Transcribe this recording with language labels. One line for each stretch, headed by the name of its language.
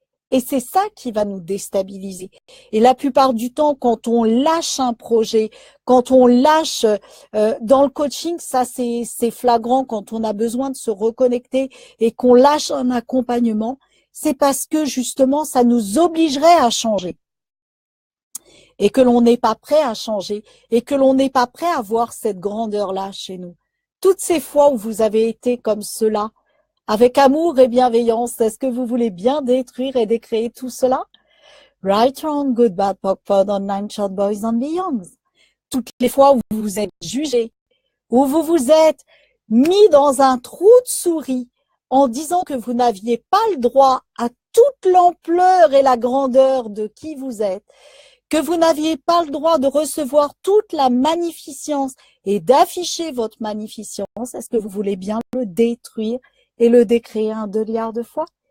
French: Et c'est ça qui va nous déstabiliser. Et la plupart du temps, quand on lâche un projet, quand on lâche dans le coaching, ça c'est flagrant quand on a besoin de se reconnecter et qu'on lâche un accompagnement, c'est parce que justement ça nous obligerait à changer. Et que l'on n'est pas prêt à changer et que l'on n'est pas prêt à voir cette grandeur-là chez nous. Toutes ces fois où vous avez été comme cela, avec amour et bienveillance, est-ce que vous voulez bien détruire et décréer tout cela?
English: Right, wrong, good, bad, POC, POD, online, short, boys and beyonds.
French: Toutes les fois où vous vous êtes jugé, où vous vous êtes mis dans un trou de souris en disant que vous n'aviez pas le droit à toute l'ampleur et la grandeur de qui vous êtes, que vous n'aviez pas le droit de recevoir toute la magnificence et d'afficher votre magnificence, est-ce que vous voulez bien le détruire et le décréer 1 milliard de fois?